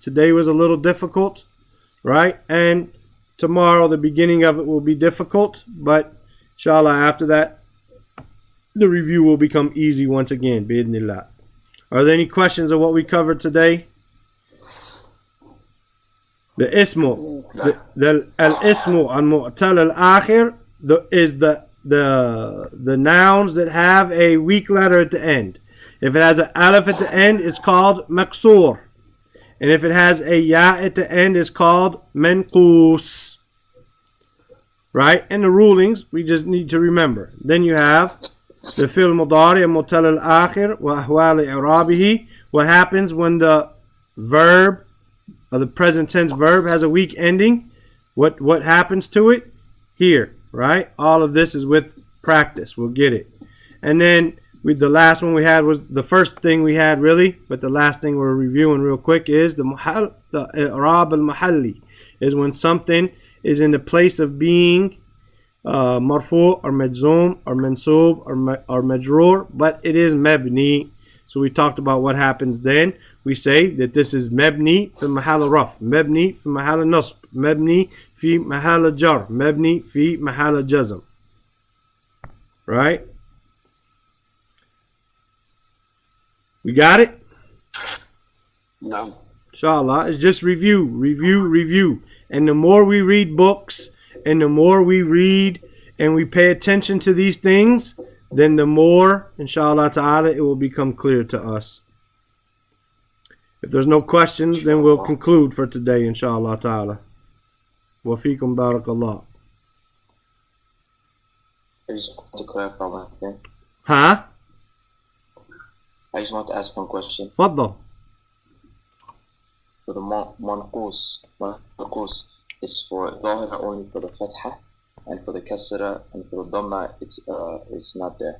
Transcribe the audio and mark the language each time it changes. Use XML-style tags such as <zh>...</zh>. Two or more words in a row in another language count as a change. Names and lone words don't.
<en>Today was a little difficult, right? And tomorrow, the beginning of it will be difficult. But inshallah, after that, the review will become easy once again. Bi'idhnillah. Are there any questions of what we covered today? The ismu, the</en> <ar>الاسم المعتل الآخر</ar> <en>is the nouns that have a weak letter at the end. If it has an aleph at the end, it's called maksur. And if it has a ya at the end, it's called mankus. Right? And the rulings, we just need to remember. Then you have the</en> <ar>فعل مضارع المعتل الآخر وأحوال إعرابه.</ar> <en>What happens when the verb, or the present tense verb, has a weak ending? What happens to it? Here, right? All of this is with practice. We'll get it. And then the last one we had was the first thing we had really, but the last thing we're reviewing real quick is the</en> <ar>إعراب المحلي,</ar> <en>is when something is in the place of being marfu or majzoom or mansub or majroor, but it is mabni. So we talked about what happens then. We say that this is</en> <ar>مبني في محل رفع مبني في محل نصب مبني في محل جر مبني في محل جزم.</ar> <en>Right? We got it? No. Inshallah. It's just review, review, review. And the more we read books and the more we read and we pay attention to these things, then the more,</en> <ar>إن شاء الله تعالى,</ar> <en>it will become clear to us. If there's no questions, then we'll conclude for today,</en> <ar>إن شاء الله تعالى. وفيكم بارك الله.</ar> <en>I just want to clarify one thing. Huh? I just want to ask one question. Faddal. For the mankus is for dhahir only for the fatha, and for the kasra and for the dhamma it's not there.</en>